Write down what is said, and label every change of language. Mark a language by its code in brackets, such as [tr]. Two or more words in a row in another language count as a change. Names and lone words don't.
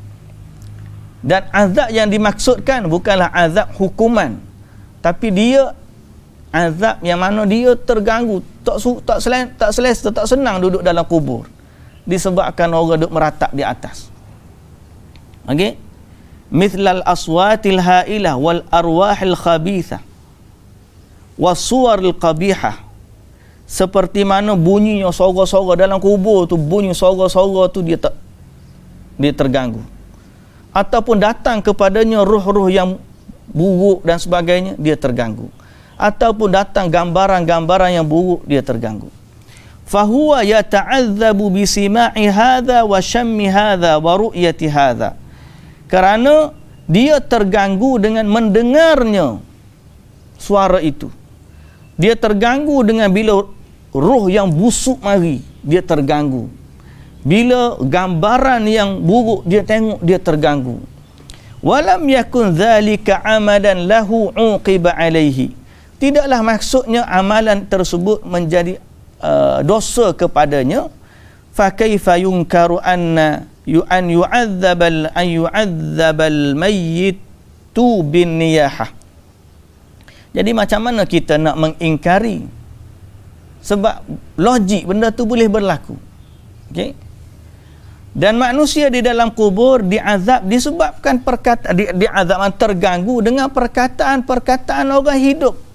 [ms] Dan azab yang dimaksudkan bukanlah azab hukuman, tapi dia azab yang mana dia terganggu, tak selesa, tak senang duduk dalam kubur disebabkan orang duduk meratap di atas. Okey? [ar] مثل الأصوات الهائلة والأرواح الخبيثة والصور القبيحة. [ms] seperti mana bunyinya sora-sora dalam kubur tu, bunyi sora-sora tu dia terganggu. Ataupun datang kepadanya ruh-ruh yang buruk dan sebagainya, dia terganggu. Ataupun datang gambaran-gambaran yang buruk, dia terganggu. [ar] فهو يتعذب بسماع هذا وشم هذا ورؤية هذا. [ms] Kerana dia terganggu dengan mendengarnya suara itu. Dia terganggu dengan bila roh yang busuk mari, dia terganggu. Bila gambaran yang buruk dia tengok, dia terganggu. [ar] ولم يكن ذلك عمدا له عوقب عليه. [ms] Tidaklah maksudnya amalan tersebut menjadi dosa kepadanya. [ar] فكيف ينكر أن يعذب الميت بالنياحة. [ms] Jadi macam mana kita nak mengingkari? Sebab logik benda tu boleh berlaku. Okey. Dan manusia di dalam kubur diazab disebabkan diazab terganggu dengan perkataan-perkataan orang hidup.